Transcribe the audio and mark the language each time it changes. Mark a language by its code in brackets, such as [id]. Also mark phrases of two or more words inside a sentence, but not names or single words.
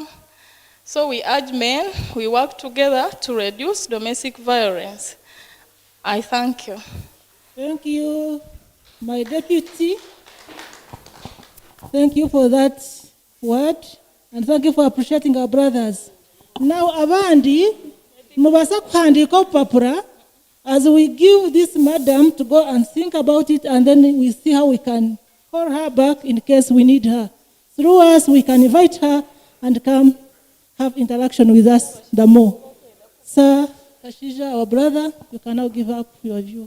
[en] So we urge men, we work together to reduce domestic violence. I thank you. Thank you, my deputy. Thank you for that word, and thank you for appreciating our brothers. Now, [nyn] abandi, mubasa kuhandika papura, [en] as we give this madam to go and think about it, and then we see how we can call her back in case we need her. Through us, we can invite her and come have interaction with us the more. Sir Kashija, our brother, you can now give up your view.